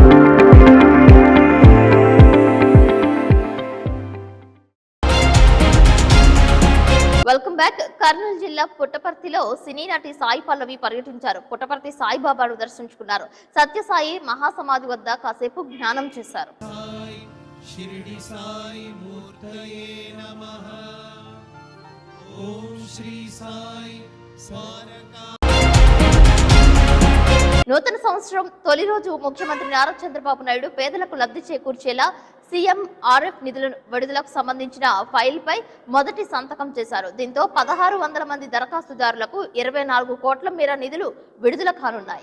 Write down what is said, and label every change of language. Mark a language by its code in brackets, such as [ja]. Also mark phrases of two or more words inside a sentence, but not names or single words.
[en] welcome back. [te] కర్నూలు జిల్లా పుట్టపర్తిలో సినీ నటి సాయి పల్లవి పర్యటించారు. పుట్టపర్తి సాయిబాబాను దర్శించుకున్నారు. సత్యసాయి మహాసమాధి వద్ద కాసేపు జ్ఞానం చేశారు. [sa] शिरडी साई मूर्तये नमः। ओम श्री साई स्वारका। [te] నూతన సంవత్సరం తొలి రోజు ముఖ్యమంత్రి నారా చంద్రబాబు నాయుడు పేదలకు లబ్ధి చేకూర్చేలా సీఎంఆర్ఎఫ్ నిధుల విడుదలకు సంబంధించిన ఫైల్ పై మొదటి సంతకం చేశారు. దీంతో 1600 మంది దరఖాస్తుదారులకు 24 కోట్ల మేర నిధులు విడుదల కానున్నాయి.